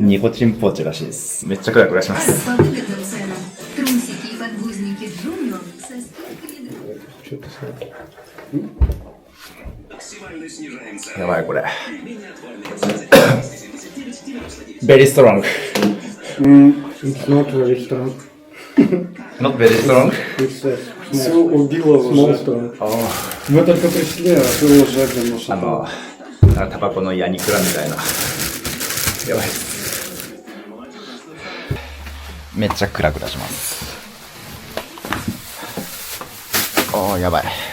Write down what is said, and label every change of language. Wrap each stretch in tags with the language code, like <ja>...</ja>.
<ja>ニコチンポーチらしいです。めっちゃクラクラします。</ja> <ru>По выгодным ценам. Трусики и подгузники Джуниор со скидками. Что ты смотришь?</ru> <ja>やばいこれ。</ja> <en>Very strong. It's not very strong. Not very strong.</en> <ru>Все убило уже. Мы только пришли, а ты уже немножко.</ru> <ja>タバコのヤニクラみたいな。やばい。めっちゃクラクラします。おー、やばい。</ja>